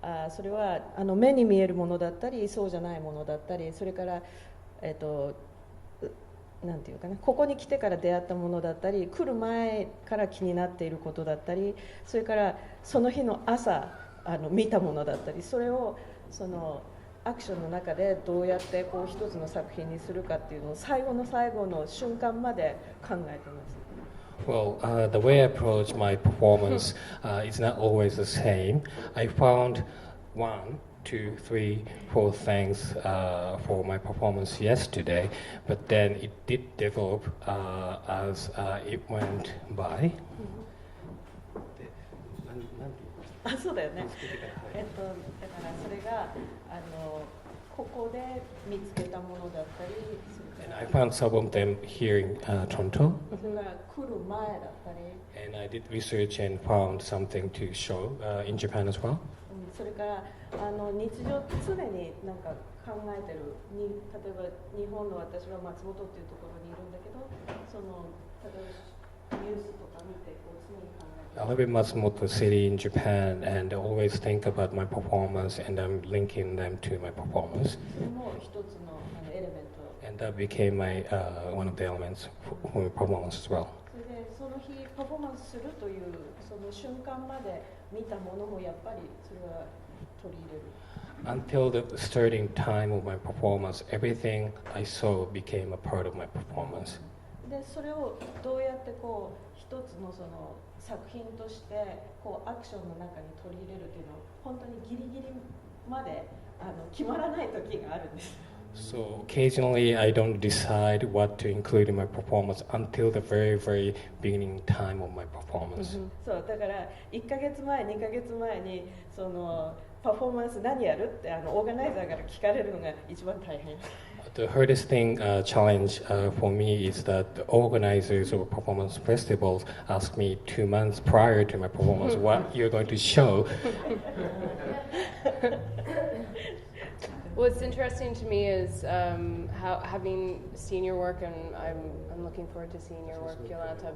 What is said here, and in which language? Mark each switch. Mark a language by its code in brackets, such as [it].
[ja] それは目に見えるものだったりそうじゃないものだったり、それからなんていうかな、ここに来てから出会ったものだったり、来る前から気になっていることだったり、それからその日の朝見たものだったり、それをアクションの中でどうやってこう一つの作品にするかっていうのを最後の最後の瞬間まで考えてます。 [en] Well, the way I approach my performance is not always the same. I found 1, 2, 3, 4 things for my performance yesterday, but then it did develop as it went by. [ja] あ、そうだよね。だからそれがここで見つけたものだったりするか [en] And [ja] ら。 [en] I found some of them here in Toronto. [ja] それが来る前だったり。 [en] And I did research and found something to show in Japan as well. [ja] それから日常常になんか考えてる例えば日本の私は松本っていうところにいるんだけど、その例えばニュースとか見てこう常に考えてる。 [en] I live in Matsumoto City in Japan, and I always think about my performance, and I'm linking them to my performance. [ja] それも一つのエレメント。 [en] And that became my one of the elements for my performance as well. [ja] それでその日パフォーマンスするというその瞬間まで見たものもやっぱりそれは取り入れる。 [en] Until the starting time of my performance, everything I saw became a part of my performance. [ja] でそれをどうやってこう一つのその作品としてこうアクションの中に取り入れるというのを本当にギリギリまで決まらない時があるんです。 [en] So occasionally I don't decide what to include in my performance until the very, very beginning time of my performance. [ja] そうだから1ヶ月前2ヶ月前にそのパフォーマンス何やるってオーガナイザーから聞かれるのが一番大変。 [en] The hardest thing, challenge for me is that the organizers of performance festivals ask me 2 months prior to my performance what you're going to show. What's interesting to me is how having seen your work, and I'm looking forward to seeing your work, Yolanta.